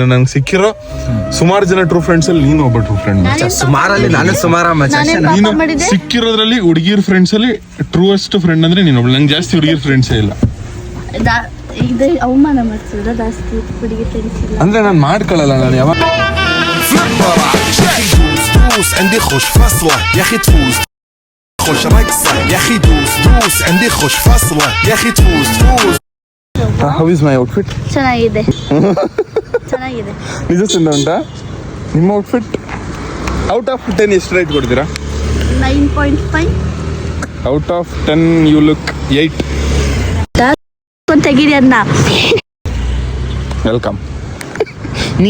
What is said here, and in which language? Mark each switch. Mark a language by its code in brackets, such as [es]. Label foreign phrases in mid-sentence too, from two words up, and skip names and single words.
[kn] ನಂಗೆ ಸಿಕ್ಕಿರೋ ಸುಮಾರು ಜನ [en] true friends [kn] ಅಲ್ಲಿ ನೀನು ಒಬ್ಬ [en] true friend. [kn] ಸುಮಾರಲ್ಲಿ ನಾನು ಸುಮಾರ ಮಚ್ಚ. ನೀನು ಸಿಕ್ಕಿರೋದ್ರಲ್ಲಿ ಹುಡುಗಿರ್ ಫ್ರೆಂಡ್ಸ್ ಅಲ್ಲಿ [en] truest friend [kn] ಅಂದ್ರೆ ನೀನು ಒಬ್ಳು. ನಂಗೆ ಜಾಸ್ತಿ ಹುಡುಗಿರ್ ಫ್ರೆಂಡ್ಸೇ ಇಲ್ಲ. ಇದು ಅವಮಾನ ಮಾಡ್ತಿದ್ರ ಜಾಸ್ತಿ ಹುಡುಗಿ ಫ್ರೆಂಡ್ಸ್ ಇಲ್ಲ ಅಂದ್ರೆ ನಾನು ಮಾಡ್ಕೊಳ್ಳಲ್ಲ. ನಾನು ಯಾವಾಗ [ar] عندي خوش فصلة يا اخي تفوز خوش رقصة يا اخي دوس عندي خوش فصلة يا اخي تفوز [en] How is my outfit? [kn] ಚೆನ್ನಾಗಿದೆ. ನಿಜ ಚಂದ ಉಂಟಾ ನಿಮ್ಮ ಔಟ್ಫಿಟ್? [en] out of 10 [kn] ಎಷ್ಟು ರೇಟ್ ಕೊಡ್ತೀರಾ? 9.5. [en] out of 10 you look 8. [kn] ತೆಗೀರಿ ಅದನ್ನ. ವೆಲ್ಕಮ್. ನೀ